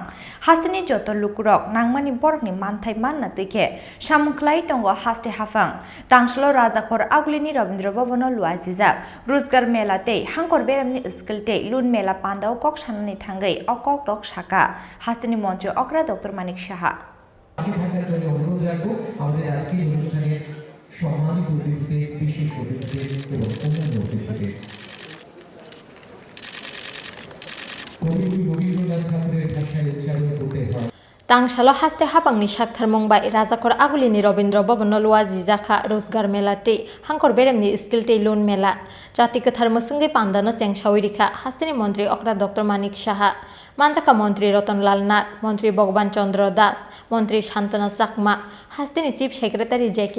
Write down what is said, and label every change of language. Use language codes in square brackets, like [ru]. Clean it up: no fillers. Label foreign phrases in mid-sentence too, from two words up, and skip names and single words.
[trp] Hastini joto lukurog, nangmani borokni manthai manna tike, shamungklai tongo haste hafang. Tangslo Rozgar aglini Rabindra Bhavano luazizak, Rozgar Mela te, Hangkhor Beremni iskilte, lun Mela Panda kok shanani thangai, okok rok shaka. Hastini Montri okra Dr. Manik Shaha. [bn] সম্মানিত অতিথিদের বিশেষ অতিথিদের এবং অন্যান্য অতিথিদের কবিগুরু রবীন্দ্রনাথ ঠাকুরের ভাষায় উচ্চারণ করতে হয় [trp] Tangsalo haste hapangni shakthar mongbai Rozgar agulini Rabindra Bhavano Khlaijakha Rozgar Mela te Hangkhor Beremni iskilte lun Mela jati kathar musungi Panda no chengsawirika hastini mantri okra Dr. Manik Shaha Manjaka mantri Ratan Nath mantri Bhagwan Chandra Das mantri Shantana Chakma hastini [en] chief secretary [trp] J.K.